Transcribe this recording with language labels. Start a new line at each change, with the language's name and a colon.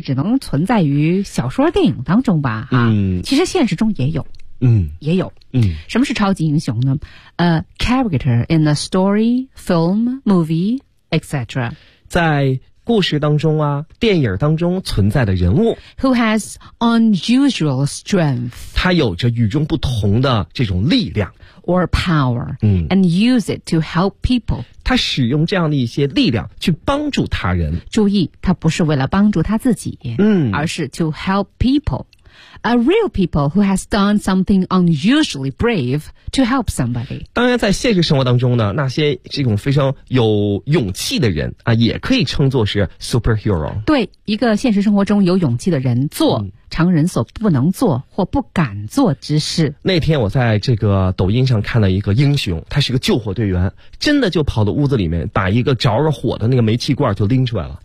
Chinese: 只能存在于小说电影当中吧，哈。嗯，其实现实中也有。嗯，也有。嗯，什么是超级英雄呢？
English: Character in a story, film, movie, etc.
Chinese: 在故事当中啊，电影当中存在的人物。
English: Who has unusual strength.
Chinese: 他有着与众不同的这种力量。
English: Or power. 嗯。 And use it to help people.
Chinese: 他使用这样的一些力量去帮助他人。注意，他不是为了帮助他自己。嗯。
English: 而是 to help people. A real people who has done something unusually brave to help somebody.
Chinese: 当然在现实生活当中呢，那些这种非常有勇气的人啊，也可以称作是 superhero。对，一个现实生活中有勇气的人做常人所不能做或不敢做之事。那天我在这个抖音上看了一个英雄，他是个救火队员，真的就跑到屋子里面把一个着了火的那个煤气罐就拎出来了，